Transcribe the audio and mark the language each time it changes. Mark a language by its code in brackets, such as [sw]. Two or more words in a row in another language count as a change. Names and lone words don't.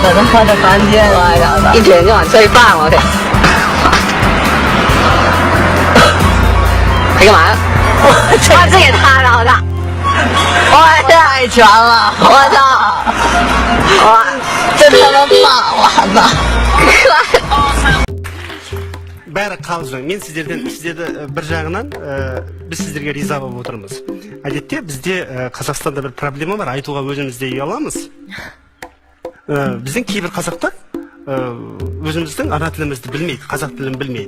[zh] 在他妈的房间，我操！一卷就往这一放，我天！你干嘛？哇，这也塌了，我操！哇，太全了！我操！哇，真他妈棒！我操！ [kk] бәрі қалжың. Мен сіздерді бір жағынан біз сіздерге риза болып отырмыз. Әдетте бізде Қазақстанда бір проблема бар, айтуға өзімізде ұяламыз. Біздің кейбір қазақтар өзіміздің ана тілімізді білмейді, қазақ тілін білмейді.